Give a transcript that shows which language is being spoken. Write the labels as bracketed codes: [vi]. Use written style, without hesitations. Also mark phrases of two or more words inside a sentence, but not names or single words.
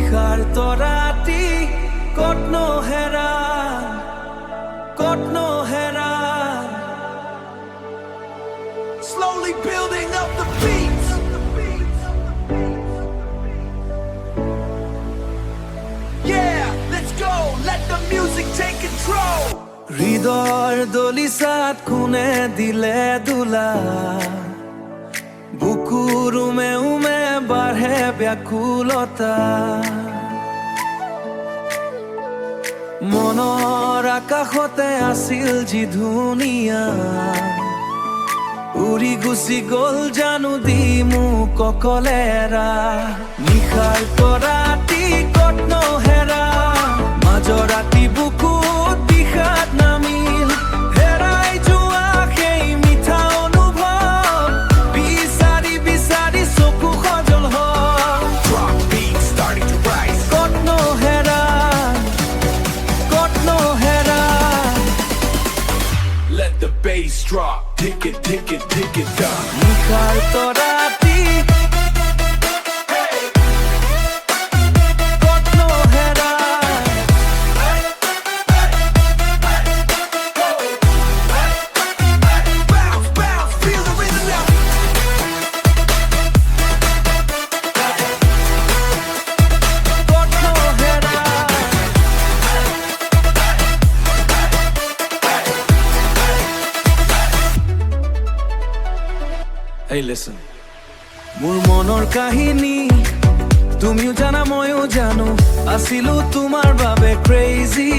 [as] নিশাৰ তৰাটি কতনো হেৰা [en] Slowly building up the beats. Yeah, let's go. Let the music take control. [as] হৃদয়ৰ দলিচাত কোনে দিলে দোলা বুকুৰ উমে উমে বাঢ়ে ব্যাকুলতা মনৰ আকাশতে আছিল যি ধুনীয়া উৰি গুচি গ'ল জানো দি মোক অকলেৰা নিশাৰ তৰাটি কতনো হেৰা মাজৰ ৰাতি বুকুত বিষাদ নামিল হেৰাই যোৱা সেই মিঠা অনুভৱ বিচাৰি বিচাৰি চকু সজল হ'ল [en] Drop beats starting to rise. [as] কতনো হেৰা [en] Let the bass drop. Tick it, tick it, tick it down. [as] নিশাৰ তৰাটি কতনো হেৰা [en] Bounce, bounce, feel the rhythm now. [as] কতনো হেৰা [en] Hey listen [as] মোৰ মনৰ কাহিনী তুমিও জানা ময়ো জানো আছিলো তোমাৰ বাবে ক্ৰেজি